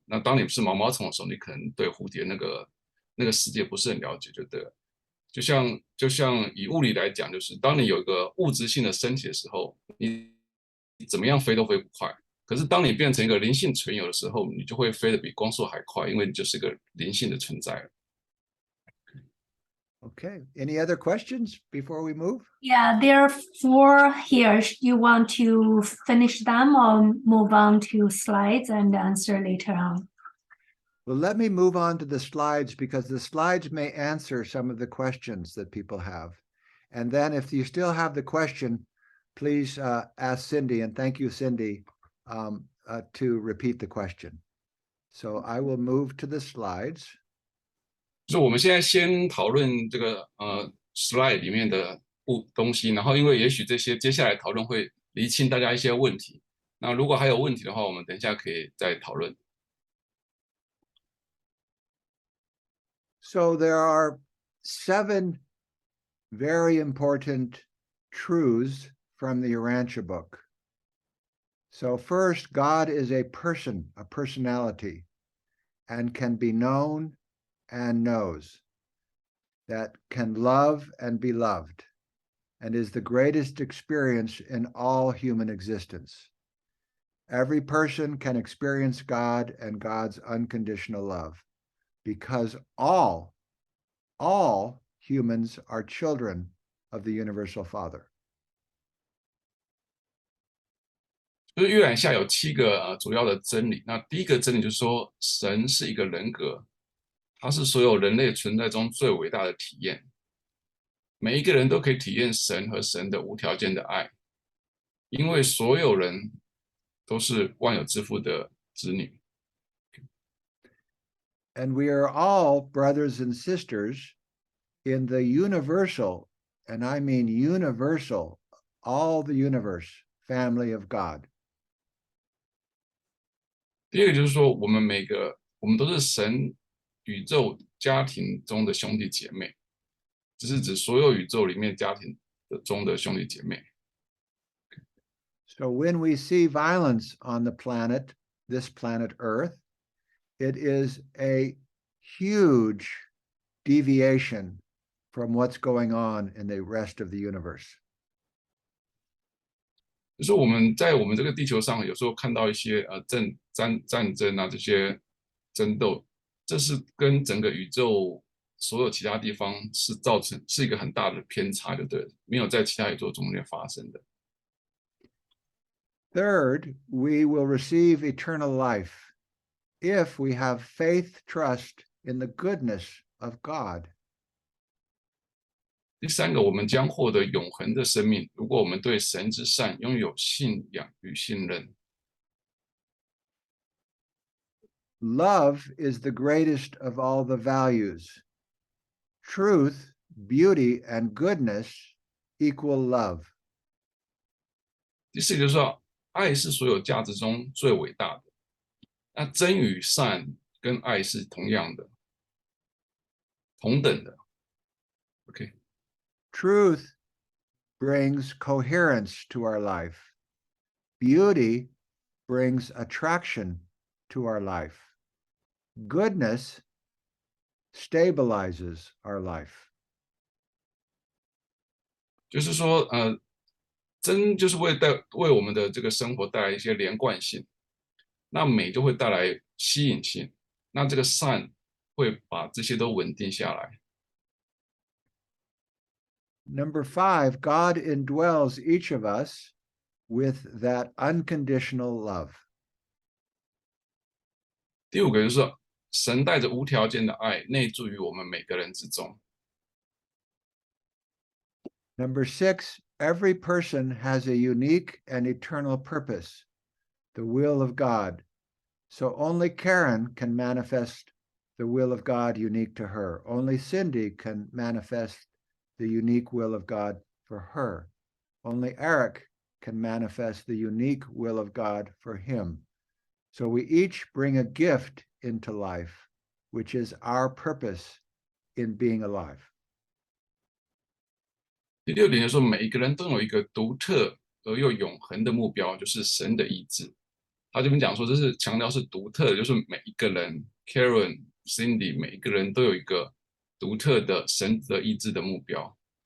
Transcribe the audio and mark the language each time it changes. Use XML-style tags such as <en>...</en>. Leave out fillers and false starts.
<zh>那当你是毛毛虫的时候，你可能对蝴蝶那个世界不是很了解，就对了。就像以物理来讲，就是当你有一个物质性的身体的时候，你怎么样飞都飞不快。可是当你变成一个灵性存有的时候，你就会飞得比光速还快，因为你就是个灵性的存在了。 Okay.</zh> <en>Any other questions before we move? Yeah, there are 4 here. You want to finish them or move on to slides and answer later on? Well, let me move on to the slides because the slides may answer some of the questions that people have. And then if you still have the question, please ask Cindy, and thank you, Cindy, to repeat the question. So I will move to the slides.</en> <zh>就是我们现在先讨论这个slide 里面的东西，然后因为也许这些接下来讨论会厘清大家一些问题。那如果还有问题的话，我们等一下可以再讨论。</zh> <en>So there are 7 very important truths from the Urantia book. So first, God is a person, a personality, and can be known and knows, that can love and be loved, and is the greatest experience in all human existence. Every person can experience God and God's unconditional love, because all humans are children of the universal Father.</en> <zh>就是阅览下有7个主要的真理。那第一个真理就是说，神是一个人格，它是所有人类存在中最伟大的体验。每一个人都可以体验神和神的无条件的爱，因为所有人都是万有之父的子女。</zh> <en>And we are all brothers and sisters in the universal, and I mean universal, all the universe, family of God.</en> <zh>第二个就是说，我们都是神宇宙家庭中的兄弟姐妹，这是指所有宇宙里面家庭中的兄弟姐妹。</zh> <en>So when we see violence on the planet, this planet Earth, it is a huge deviation from what's going on in the rest of the universe.</en> <zh>就是我们在我们这个地球上，有时候看到一些战争啊，这些争斗，这是跟整个宇宙所有其他地方是一个很大的偏差，就对了，没有在其他宇宙中间发生的。</zh> <en>Third, we will receive eternal life if we have faith, trust in the goodness of God.</en> <zh>第三个，我们将获得永恒的生命，如果我们对神之善拥有信仰与信任。</zh> <en>Love is the greatest of all the values. Truth, beauty, and goodness equal love.</en> <zh>第四个就是说，爱是所有价值中最伟大的。那真与善跟爱是同样的、同等的。 OK。</zh> <en>Truth brings coherence to our life. Beauty brings attraction to our life. Goodness stabilizes our life.</en> <zh>就是说，真就是为我们的这个生活带来一些连贯性，那美就会带来吸引性，那这个善会把这些都稳定下来。</zh> <en>Number 5, God indwells each of us with that unconditional love.</en> <zh>第五个就是说，神带着无条件的爱内住于我们每个人之中。</zh> <en>Number 6, every person has a unique and eternal purpose, the will of God. So only Karen can manifest the will of God unique to her. Only Cindy can manifest the unique will of God for her. Only Eric can manifest the unique will of God for him. So we each bring a gift into life, which is our purpose in being alive.</en> <zh>第六点就是说，每一个人都有一个独特而又永恒的目标，就是神的意志。他这边讲说，这是强调是独特的，就是每一个人 ，Karen、Cindy，每一个人都有一个独特的神的意志的目标。</zh>